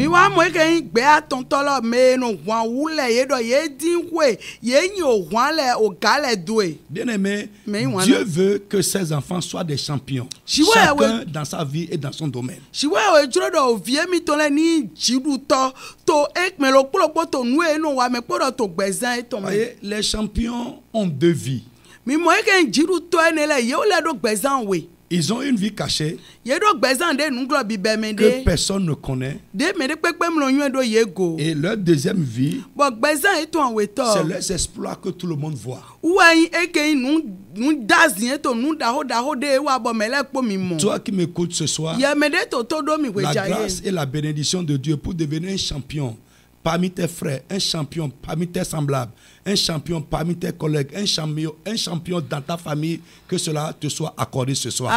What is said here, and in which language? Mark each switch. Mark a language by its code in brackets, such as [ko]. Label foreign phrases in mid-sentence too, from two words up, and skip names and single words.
[fr] Bien-aimé, Dieu veut que ses enfants soient des champions, chacun dans sa vie et dans son domaine. Voyez, les champions ont 2 vies. [fon] Mi mo eke njiru to enele ye o le do gbezan we. [fr] Ils ont une vie cachée que personne ne connaît. Et leur deuxième vie, c'est leurs exploits que tout le monde voit. Toi qui m'écoutes ce soir, la grâce et la bénédiction de Dieu pour devenir un champion parmi tes frères, un champion parmi tes semblables, un champion parmi tes collègues, un champion dans ta famille, que cela te soit accordé ce soir.